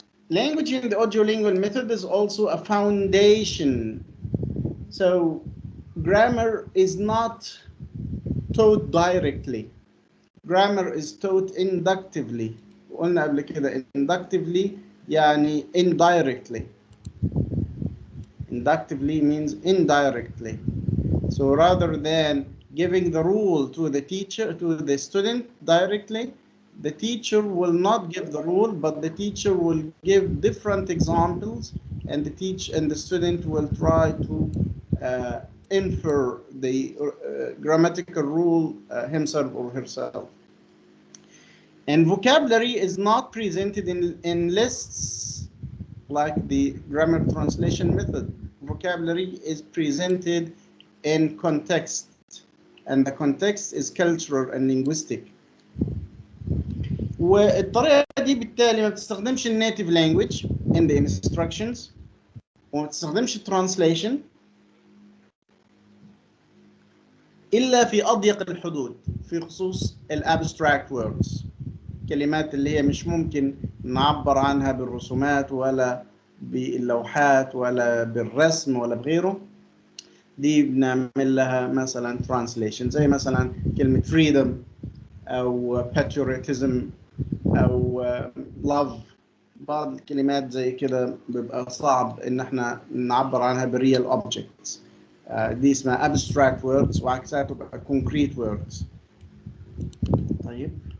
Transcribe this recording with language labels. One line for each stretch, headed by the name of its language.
English: Language in the audio-lingual method is also a foundation. So grammar is not taught directly. Grammar is taught inductively.
Arabic: قلنا قبل كده inductively يعني indirectly.
English: Inductively means indirectly. So rather than giving the rule to the teacher, to the student directly, the teacher will not give the rule, but the teacher will give different examples, and the student will try to infer the grammatical rule himself or herself. And vocabulary is not presented in lists like the grammar translation method. Vocabulary is presented in context, and the context is cultural and linguistic.
Arabic: والطريقة دي بالتالي ما بتستخدمش النيتيف
English: language in the instructions
Arabic: وما بتستخدمش translation إلا في أضيق الحدود في خصوص الابستراكت words، كلمات اللي هي مش ممكن نعبر عنها بالرسومات ولا باللوحات ولا بالرسم ولا بغيره. دي بنعمل لها مثلا translation زي مثلا كلمة freedom أو patriotism أو love. بعض الكلمات زي كده بيبقى صعب إن احنا نعبر عنها بالreal objects. دي اسمها abstract words وعكسها تبقى concrete words. طيب.